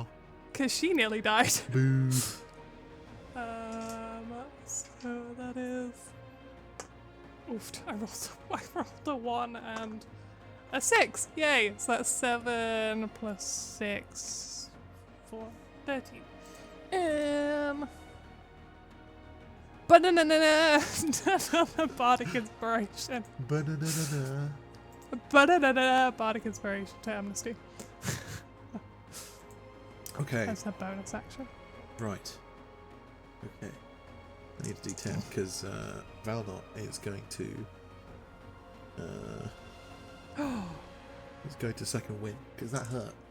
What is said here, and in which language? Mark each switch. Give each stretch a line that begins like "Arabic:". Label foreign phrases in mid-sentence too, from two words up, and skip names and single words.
English: Because she nearly died. Boo. So that is... Oofed. I rolled a 1 and a 6. Yay. So that's 7 plus 6. 4. 13. Banana. Bardic Inspiration. Ba-na-na-na-na. Banana. Bardic Inspiration to Amnesty. Okay. That's a bonus action. Right. Okay. I need a D10 because Valnot is going to. He's going to second win because that hurt.